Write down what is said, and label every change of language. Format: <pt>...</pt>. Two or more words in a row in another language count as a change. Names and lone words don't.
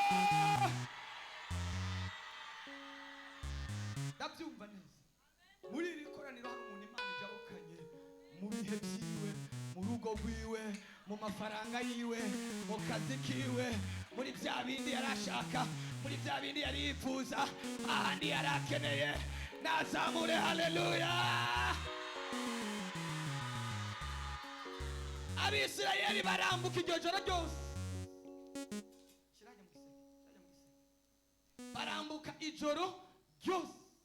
<rw>Ndabyumva neza.</rw> <rn>Muri iri koraniro hari umuntu Imana ijabukanye mu bihe byiwe, mu rugo rwiwe, mu mafaranga yiwe, mu kazi kiwe, muri bya bindi yarashaka, muri bya bindi yari yifuza, ahandi yari akeneye. Nazamure haleluya. Abisirayeli barambuka iryo joro ryose, barambuka ijoro ryose.</rn>